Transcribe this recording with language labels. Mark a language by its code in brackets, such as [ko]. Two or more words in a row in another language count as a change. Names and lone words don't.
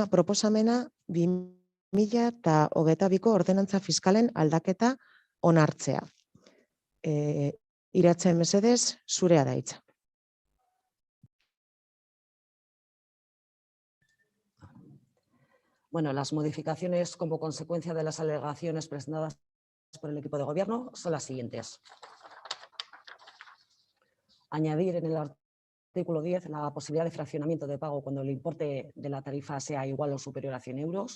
[eu] proposamena 2022ko ordenantza fiskalen aldaketa onartzea. Iratxe, mesedez, zurea da hitza. [es] Bueno, las modificaciones como consecuencia de las alegaciones presentadas por el equipo de gobierno son las siguientes. Añadir en el artículo 10 la posibilidad de fraccionamiento de pago cuando el importe de la tarifa sea igual o superior a 100 euros.